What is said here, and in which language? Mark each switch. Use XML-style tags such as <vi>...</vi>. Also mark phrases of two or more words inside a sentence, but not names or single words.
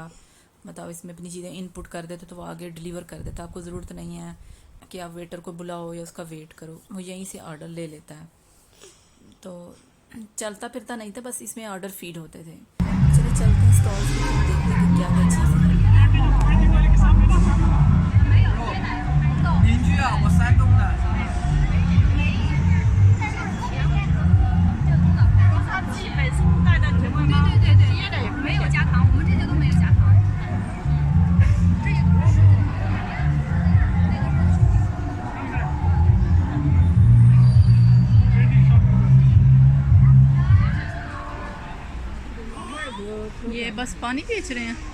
<hi>मतलब इसमें अपनी चीज़ें इनपुट कर देते तो वो आगे डिलीवर कर देता। आपको ज़रूरत नहीं है कि आप वेटर को बुलाओ या उसका वेट करो, वो यहीं से ऑर्डर ले लेता है। तो चलता फिरता नहीं था, बस इसमें</hi> <en>order feed</en> <hi>होते थे। चलो चलते हैं स्टॉल पे, देखते हैं कि क्या क्या चीज़ है।</hi> <zh>邻居啊，我山东的。它基本是带的甜味吗？对对对，椰的也没有加糖，我们这些都没有加糖。这也不是。</zh> <hi>ये बस पानी बेच रहे हैं।</hi>